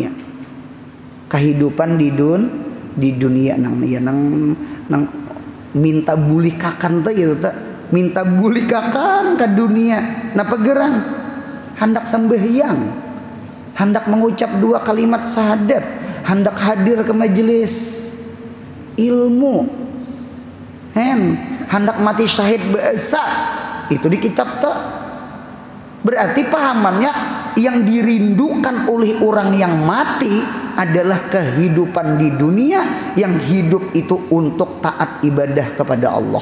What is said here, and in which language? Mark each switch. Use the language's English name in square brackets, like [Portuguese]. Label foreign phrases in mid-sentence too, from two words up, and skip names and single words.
[Banjar] Kehidupan di dunia nang minta bulikakan tuh gitu tak, minta bulikakan ke dunia. Napa gerang? Hendak sembahyang, hendak mengucap 2 kalimat syahadat, hendak hadir ke majelis ilmu, hendak mati syahid bahasa. Itu di kitab tuh. [Indonesian] Berarti pahamannya yang dirindukan oleh orang yang mati adalah kehidupan di dunia yang hidup itu untuk taat ibadah kepada Allah.